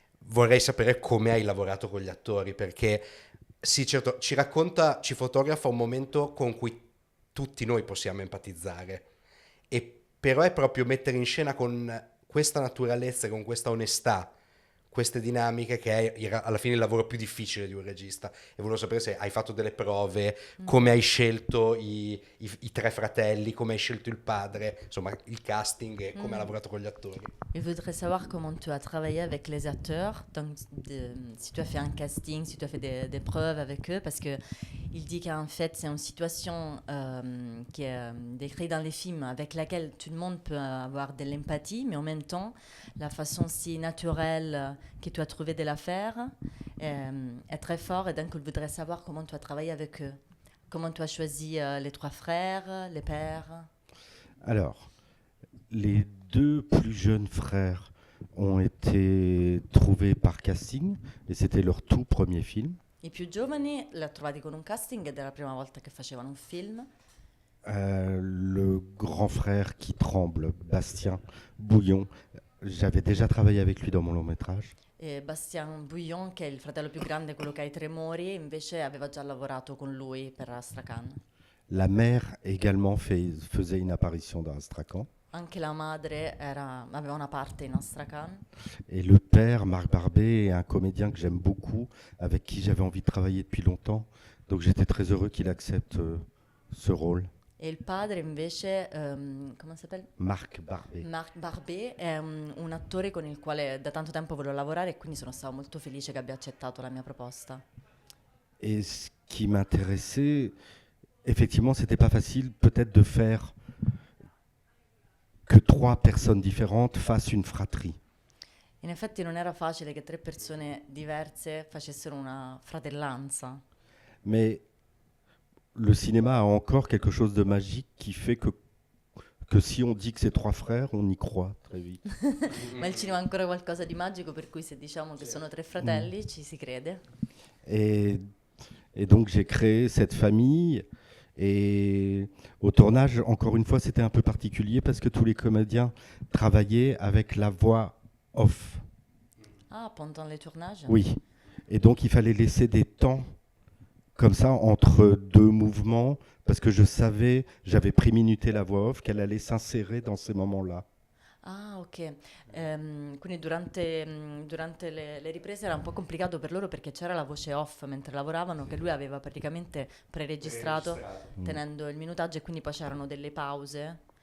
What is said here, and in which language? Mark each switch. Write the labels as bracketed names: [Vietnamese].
[Italian] Vorrei sapere come hai lavorato con gli attori, perché sì, certo, ci racconta, ci fotografa un momento con cui tutti noi possiamo empatizzare, e però è proprio mettere in scena con questa naturalezza e con questa onestà queste dinamiche che è alla fine il lavoro più difficile di un regista. E volevo sapere se hai fatto delle prove, come hai scelto i 3 fratelli, come hai scelto il padre, insomma il casting e come hai lavorato con gli attori. [French] Je voudrais savoir comment tu as travaillé avec les acteurs, donc si tu as fait un casting, si tu as fait des preuves avec eux, parce que il dit qu'en fait c'est une situation qui est décrite dans les films avec laquelle tout le monde peut avoir de l'empathie, mais en même temps la façon si naturelle que tu as trouvé de la faire est très fort, et donc il voudrait savoir comment tu as travaillé avec eux, comment tu as choisi les 3 frères, les pères. Alors, les 2 plus jeunes frères ont été trouvés par casting et c'était leur tout premier film. [Italian] I più giovani li ho trovati con un casting ed è la prima volta che facevano un film. [French] Le grand frère qui tremble, Bastien Bouillon, j'avais déjà travaillé avec lui dans mon long métrage. [Italian] E Bastien Bouillon, che è il fratello più grande, quello che ha i tremori, invece aveva già lavorato con lui per Astrakhan. [French] La mère également faisait une apparition dans Astrakhan. [Italian] Anche la madre aveva una parte in Astrakhan. [French] Et le père, Marc Barbet, est un comédien que j'aime beaucoup, avec qui j'avais envie de travailler depuis longtemps. Donc j'étais très heureux qu'il accepte ce rôle. [Italian] E il padre invece, come si chiama? Marc Barbet. Marc Barbet è un attore con il quale da tanto tempo volevo lavorare, e quindi sono stata molto felice che abbia accettato la mia proposta. [French] Et ce qui m'intéressait, effectivement, c'était pas facile peut-être de faire que 3 personnes différentes fassent une fratrie. [Italian] In effetti non era facile che 3 persone diverse facessero una fratellanza. [French] Mais le cinéma a encore quelque chose de magique qui fait que si on dit que c'est 3 frères, on y croit très vite. [Italian] Ma il cinema ha ancora qualcosa di magico, per cui se diciamo che sono 3 fratelli ci si crede. [French] Et donc j'ai créé cette famille. Et au tournage, encore une fois, c'était un peu particulier parce que tous les comédiens travaillaient avec la voix off. Ah, pendant les tournages? Oui. Et donc il fallait laisser des temps comme ça entre 2 mouvements parce que je savais, j'avais préminuté la voix off, qu'elle allait s'insérer dans ces moments-là. Ah, ok. [Italian] Quindi durante le riprese era un po' complicato per loro perché c'era la voce off mentre lavoravano, che lui aveva praticamente preregistrato tenendo il minutaggio, e quindi poi c'erano delle pause.